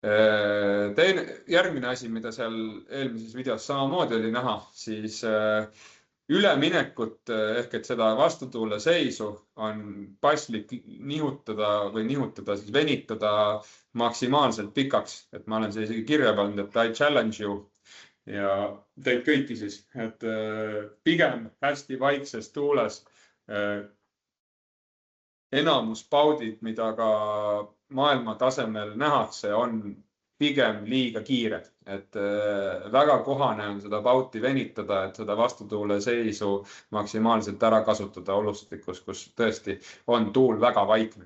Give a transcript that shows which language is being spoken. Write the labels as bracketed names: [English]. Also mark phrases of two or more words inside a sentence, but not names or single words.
[Estonian] Järgmine asi, mida seal eelmises videos samamoodi oli näha, siis üleminekut ehk et seda vastutuule seisu on paslik nihutada, siis venitada maksimaalselt pikaks. Et ma olen see isegi kirja pannud, et [English] I challenge you [Estonian] ja teid kõiki siis, et pigem hästi vaikses tuules enamus paudid, mida ka maailma tasemel nähakse, on pigem liiga kiired, et väga kohane on seda pauti venitada, et seda vastutuule seisu maksimaalselt ära kasutada olustikus, kus tõesti on tuul väga vaikne.